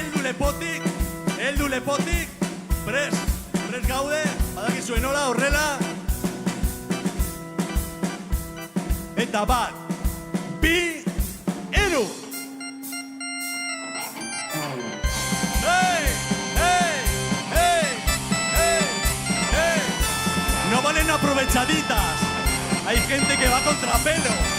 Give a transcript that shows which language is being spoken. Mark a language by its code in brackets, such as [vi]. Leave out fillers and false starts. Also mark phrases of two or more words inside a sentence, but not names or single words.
[eu] lepotik, prest gaude, badakizue nola horrela. Eta bat, bi, hiru. [es] No valen aprovechaditas. Hay gente que va contra pelo.